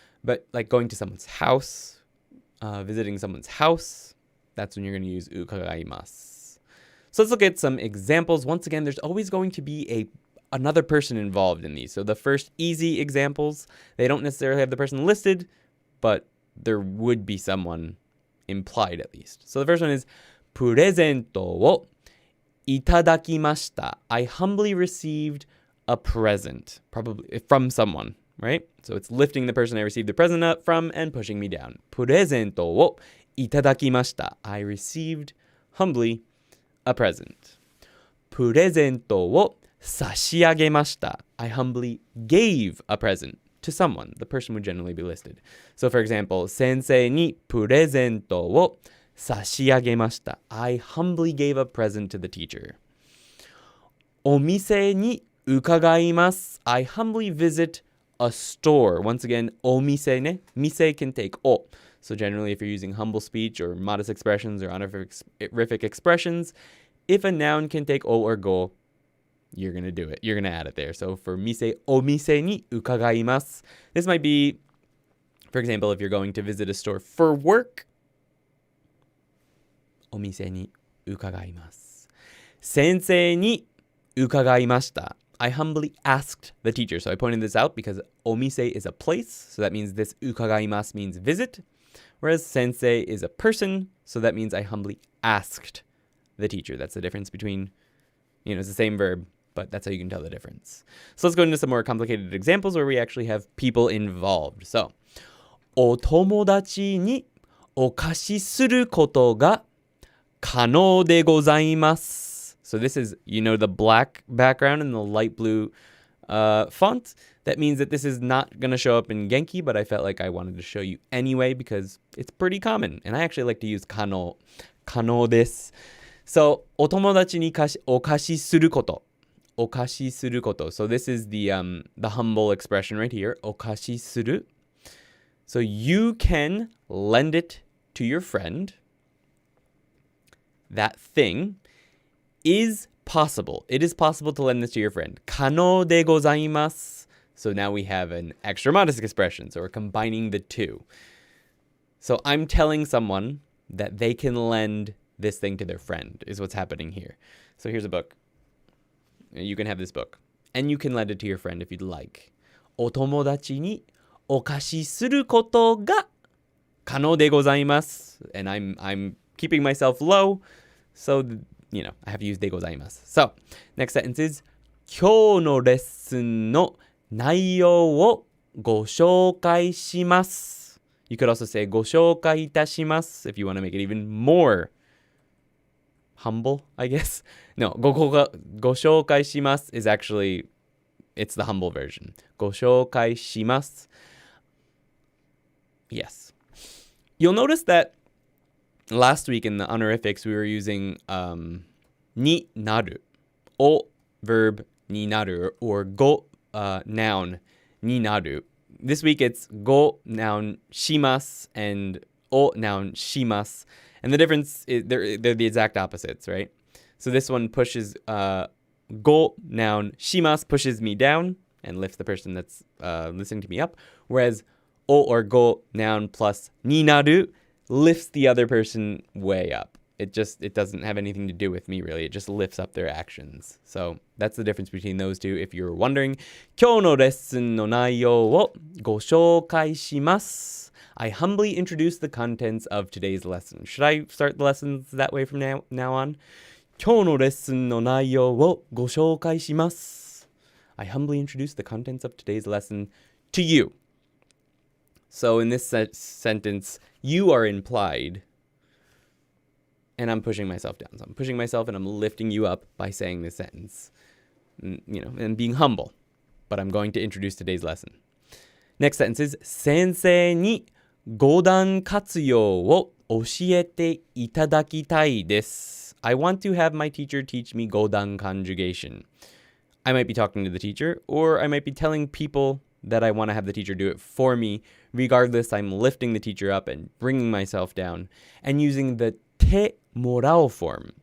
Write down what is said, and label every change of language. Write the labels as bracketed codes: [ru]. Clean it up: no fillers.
[en] But like going to someone's house, visiting someone's house, that's when you're going to use ukagaimasu. So let's look at some examples. Once again, there's always going to be another person involved in these. So the first easy examples, they don't necessarily have the person listed, but there would be someone implied at least. So the first one is [ja] プレゼントをいただきました. [en] I humbly received a present, probably from someone, right? So it's lifting the person I received the present up from and pushing me down. [ja] プレゼントをいただきました. [en] I received humbly a present. [ja] プレゼントを差し上げました. [en] I humbly gave a present to someone. The person would generally be listed. So for example, [ja] 先生にプレゼントを差し上げました. [en] I humbly gave a present to the teacher. [ja] お店に伺います. [en] I humbly visit a store. Once again, [ja] お店ね. [en] Mise can take o. So generally, if you're using humble speech or modest expressions or honorific expressions, if a noun can take o or go, you're going to do it. You're going to add it there. So for mise, [ja] お店に伺います. [en] This might be, for example, if you're going to visit a store for work, [ja] お店に伺います. 先生に伺いました. [en] I humbly asked the teacher. So I pointed this out because [ja] お店 [en] is a place. So that means this [ja] 伺います [en] means visit. Whereas sensei is a person. So that means I humbly asked the teacher. That's the difference between, it's the same verb, but that's how you can tell the difference. So let's go into some more complicated examples where we actually have people involved. So, [ja] お友達にお貸しすることが可能でございます. [en] So this is, the black background and the light blue font. That means that this is not going to show up in Genki, but I felt like I wanted to show you anyway because it's pretty common. And I actually like to use [ja] 可能です. So, お友達にお貸しすること. お貸しすること. [en] So this is the humble expression right here. [ja] お貸しする. [en] So you can lend it to your friend. That thing is possible. It is possible to lend this to your friend. [ja] 可能でございます. [en] So now we have an extra modest expression. So we're combining the two. So I'm telling someone that they can lend this thing to their friend is what's happening here. So here's a book. You can have this book. And you can lend it to your friend if you'd like. [ja] お友達にお貸しすることが可能でございます. [en] And I'm keeping myself low. So, I have to use [ja] でございます. [en] So, next sentence is [ja] 今日のレッスンの内容をご紹介します. [en] You could also say [ja] ご紹介いたします [en] if you want to make it even more humble, I guess. No, [ja] ご紹介します [en] is actually, it's the humble version. [ja] ご紹介します. [en] Yes. You'll notice that last week in the honorifics, we were using になる, o verb になる, or go noun になる. This week it's go noun します and o noun します. And the difference is they're the exact opposites, right? So this one pushes go noun します pushes me down and lifts the person that's listening to me up, whereas o or go noun plus になるlifts the other person way up. It doesn't have anything to do with me, really. It just lifts up their actions. So that's the difference between those two. If you're wondering, [ja] 今日のレッスンの内容をご紹介します. [en] I humbly introduce the contents of today's lesson. Should I start the lessons that way from now on? [ja] 今日のレッスンの内容をご紹介します. [en] I humbly introduce the contents of today's lesson to you. So in this sentence, you are implied, and I'm pushing myself down. So I'm pushing myself and I'm lifting you up by saying this sentence, and being humble. But I'm going to introduce today's lesson. Next sentence is [ja] 先生に語談活用を教えていただきたいです。 [en] I want to have my teacher teach me [ja] 語談 [en] conjugation. I might be talking to the teacher, or I might be telling people that I want to have the teacher do it for me. Regardless, I'm lifting the teacher up and bringing myself down and using the te morao form.